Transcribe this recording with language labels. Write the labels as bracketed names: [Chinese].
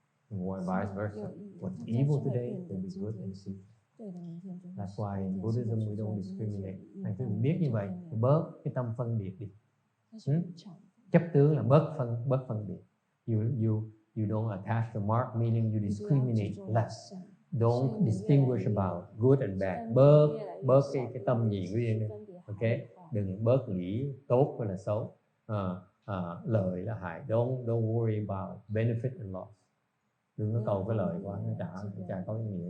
[English] And vice versa. What's evil today will be good in the future. That's why in Buddhism we don't discriminate. [Vietnamese] Anh cứ biết như vậy, bớt cái tâm phân biệt đi. Chấp tướng là bớt phân biệt. [English] You don't attach the mark, meaning you discriminate less. Don't distinguish about good and bad. [Vietnamese] Bớt cái tâm nhị riêng đi. Okay? Đừng bớt nghĩ tốt hay là xấu, lợi là hại. [English] Don't worry about benefit and loss. [Vietnamese] Đừng có cầu cái lợi quá, nó chả có ý nghĩa.